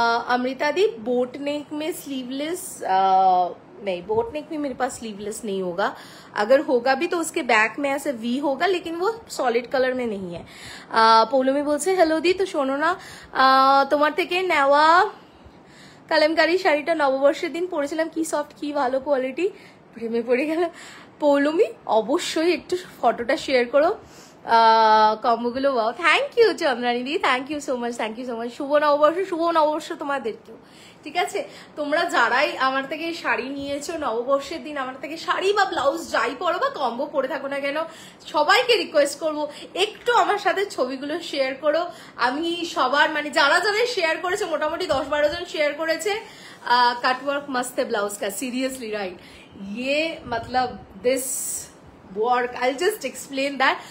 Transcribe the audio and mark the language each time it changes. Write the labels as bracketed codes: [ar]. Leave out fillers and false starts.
[hi] अमृता दी, boat नेक में sleeveless नहीं, boat नेक में मेरे पास स्लीवलेस नहीं होगा, अगर होगा भी तो उसके बैक में ऐसे वी होगा, लेकिन वो सॉलिड कलर में नहीं है। [bn] পৌলমি বলছে হ্যালো দি, তো শোনো না, তোমার থেকে নেওয়া কালামকারী শাড়িটা নববর্ষের দিন পরেছিলাম, কি সফট, কি ভালো কোয়ালিটি, প্রেমে পড়ে গেল। পৌলমি অবশ্যই একটু ফটোটা শেয়ার করো কম্বোগুলো। Wow, thank you Chandrani the, thank you so much, thank you so much. শুভ নববর্ষ তোমাদেরকেও, ঠিক আছে? তোমরা যারাই আমার থেকে শাড়ি নিয়েছো নববর্ষের দিন, আমার থেকে শাড়ি বা ব্লাউজ যাই পরো বা কম্বো পরে থাকো না কেন, সবাইকে রিকোয়েস্ট করবো একটু আমার সাথে ছবিগুলো শেয়ার করো। আমি সবার, মানে যারা যারা শেয়ার করেছে, মোটামুটি 10-12 জন শেয়ার করেছে। [hi] कटवर्क मस्त है ब्लाउज का, सीरियसली राइट, ये मतलब this work, [en] I just explain that.